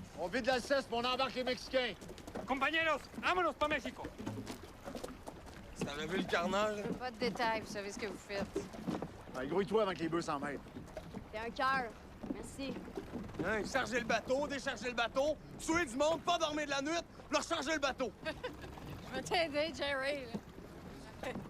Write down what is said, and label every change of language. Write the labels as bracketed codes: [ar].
[fr] On vide l'Alsace, puis on embarque les Mexicains. [es] Compañeros, vámonos para México. [fr] Ça aurait vu le carnage? Pas de détails, vous savez ce que vous faites. Grouille-toi avant que les bœufs s'en mêlent. T'es un cœur. Merci. Hein, charger le bateau, décharger le bateau, tuer du monde, pas dormir de la nuit, leur charger le bateau. Je vais t'aider, Jerry. là.